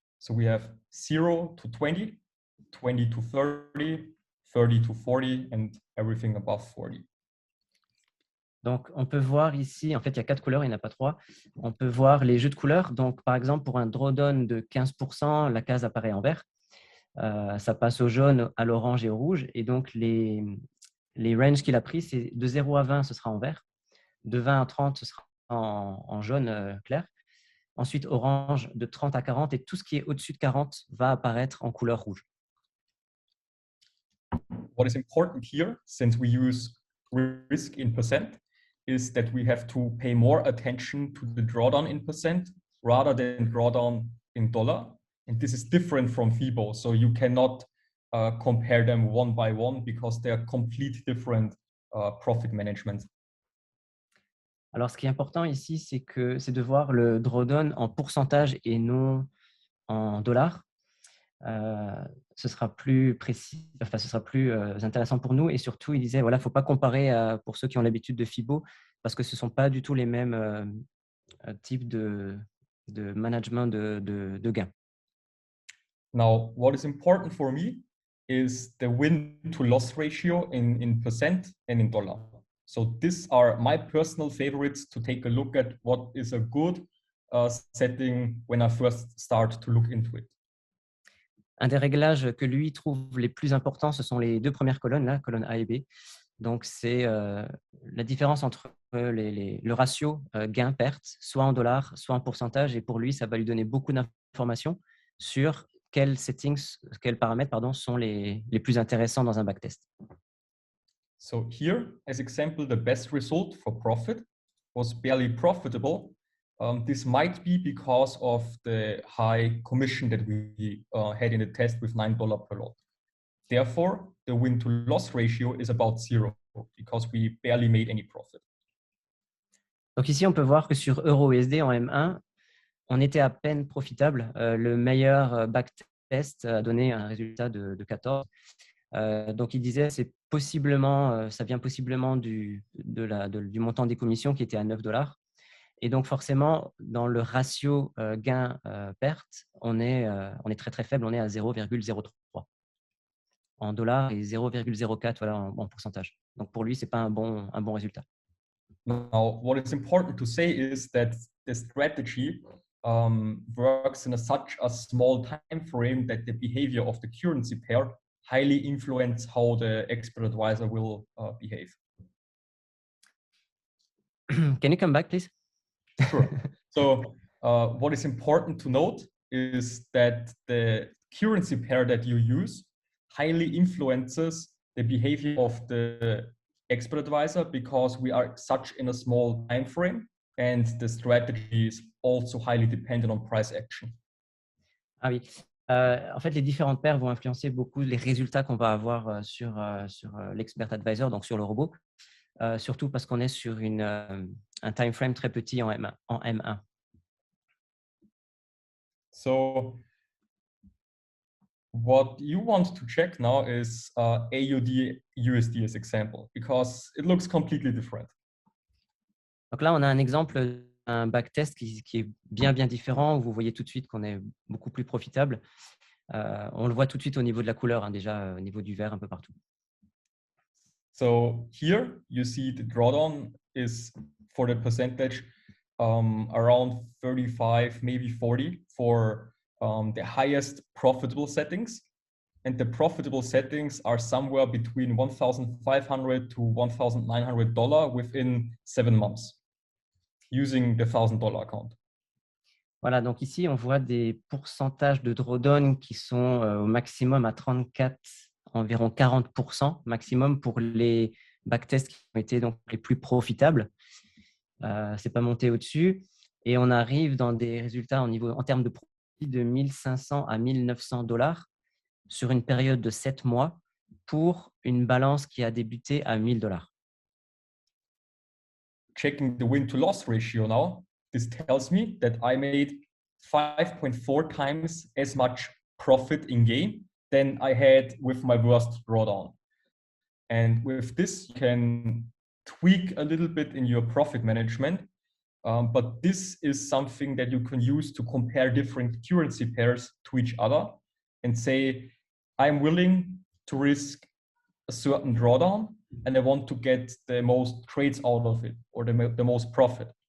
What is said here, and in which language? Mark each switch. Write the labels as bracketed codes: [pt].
[en] So we have 0 to 20, 20 to 30, 30 to 40, and everything above 40. [fr] Donc, on peut voir ici, en fait, il y a 4 couleurs, il n'y en a pas 3. On peut voir les jeux de couleurs. Donc, par exemple, pour un drawdown de 15%, la case apparaît en vert. Ça passe au jaune, à l'orange et au rouge. Et donc, les ranges qu'il a pris, c'est de 0 à 20, ce sera en vert. De 20 à 30, ce sera en jaune clair. Ensuite, orange de 30 à 40. Et tout ce qui est au-dessus de 40 va apparaître en couleur rouge. [en] What is important here, since we use risk in percent, is that we have to pay more attention to the drawdown in percent rather than drawdown in dollar. And this is different from FIBO. So you cannot compare them one by one because they are completely different profit management. [fr] Alors, ce qui est important ici, c'est de voir le drawdown en pourcentage et non en dollars. Ce sera plus précis, enfin, ce sera plus intéressant pour nous. Et surtout, il disait, voilà, il ne faut pas comparer pour ceux qui ont l'habitude de FIBO, parce que ce ne sont pas du tout les mêmes types de management de gains. [en] Now, what is important for me is the win-to-loss ratio in percent and in dollar. So these are my personal favorites to take a look at what is a good setting when I first start to look into it. [fr] Un des réglages que lui trouve les plus importants, ce sont les deux premières colonnes, là, colonne A et B. Donc, c'est la différence entre le ratio gain-perte, soit en dollars, soit en pourcentage. Et pour lui, ça va lui donner beaucoup d'informations sur quels paramètres sont les plus intéressants dans un backtest. [en] So here, as example, the best result for profit was barely profitable. This might be because of the high commission that we had in the test with $9 per lot. Therefore, the win-to-loss ratio is about 0 because we barely made any profit. [fr] Donc ici, on peut voir que sur EURUSD en M1, on était à peine profitable. Le meilleur backtest a donné un résultat de 14. Donc il disait c'est possiblement, ça vient possiblement du montant des commissions qui était à $9. Et donc forcément, dans le ratio gain-perte, on est très très faible, on est à 0,03 en dollars et 0,04 voilà, en pourcentage. Donc pour lui, ce n'est pas un bon résultat. [en] Now, what is important to say is that the strategy works in such a small time frame that the behavior of the currency pair highly influence how the expert advisor will behave. Can you come back, please? Sure. So what is important to note is that the currency pair that you use highly influences the behavior of the expert advisor because we are such in a small time frame and the strategy is also highly dependent on price action. [fr] Ah oui. En fait, les différentes paires vont influencer beaucoup les résultats qu'on va avoir sur l'expert advisor, donc sur le robot, surtout parce qu'on est sur un time frame très petit en M1. [en] So what you want to check now is AUD USD as example because it looks completely different. [fr] Donc là, on a un exemple d'un backtest qui est bien différent, où vous voyez tout de suite qu'on est beaucoup plus profitable. On le voit tout de suite au niveau de la couleur, déjà au niveau du vert un peu partout. [en] So here you see the drawdown is for the percentage around 35, maybe 40 for the highest profitable settings. And the profitable settings are somewhere between $1,500 to $1,900 within 7 months using the $1,000 account. [fr] Voilà, donc ici, on voit des pourcentages de drawdown qui sont au maximum à 34, environ 40% maximum pour les backtests qui ont été donc les plus profitables. C'est pas monté au-dessus. Et on arrive dans des résultats en termes de profit de 1 500 à 1 900 $ sur une période de 7 mois pour une balance qui a débuté à 1 000 $. [en] Checking the win-to-loss ratio now, this tells me that I made 5.4 times as much profit in game than I had with my worst drawdown. And with this, you can tweak a little bit in your profit management, but this is something that you can use to compare different currency pairs to each other and say, I'm willing to risk a certain drawdown and I want to get the most trades out of it or the most profit.